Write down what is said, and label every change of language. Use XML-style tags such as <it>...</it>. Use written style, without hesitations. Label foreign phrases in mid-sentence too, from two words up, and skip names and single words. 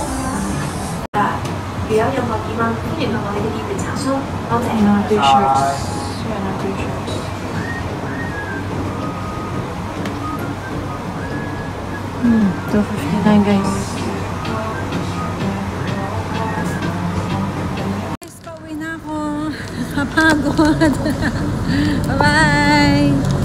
<yue>如有任何疑問，歡迎向我哋嘅店員查詢。多謝。</yue> <tl>Yan ang t-shirts. Yan ang t-shirts. $259, guys. Guys, pauwi na ako. Kapagod. Bye-bye!</tl>